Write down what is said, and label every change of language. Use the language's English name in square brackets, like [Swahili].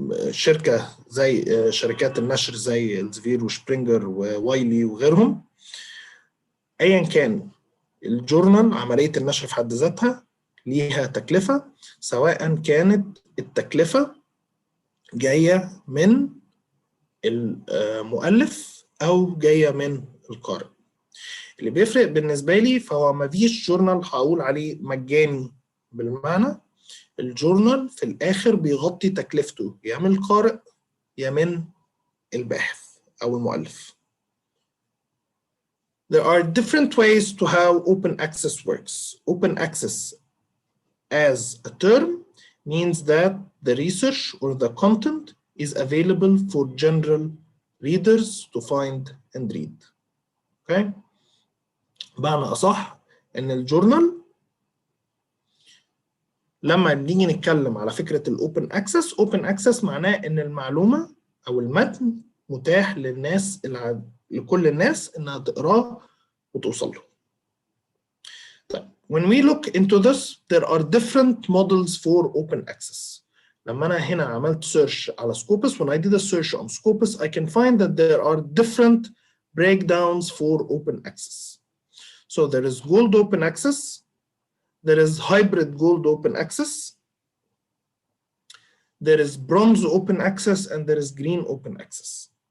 [Arabic] شركة زي شركات النشر زي إلزفير وشبرينجر ووايلي وغيرهم، أيا كان الجورنال عملية النشر في حد ذاتها ليها تكلفة، سواء كانت التكلفة جاية من المؤلف أو جاية من القارئ. اللي بيفرق بالنسبة لي فهو مفيش جورنال هقول عليه مجاني بالمعنى. الجورنال في الآخر بيغطي تكلفته يا من القارئ يا من الباحث أو المؤلف. [English] There are different ways to how open access works. Open access as a term means that the research or the content is available for general readers to find and read. Okay? [Arabic] بمعنى أصح إن الجورنال لما نيجي نتكلم على فكرة الأوبن أكسس، أوبن أكسس معناه إن المعلومة أو المتن متاح للناس لكل الناس إنها تقراه وتوصل له. طيب [English] when we look into this there are different models for open access. [Arabic] لما أنا هنا عملت search على [English] Scopus, when I did a search on Scopus I can find that there are different breakdowns for open access. So there is gold open access, there is hybrid gold open access, there is bronze open access, and there is green open access.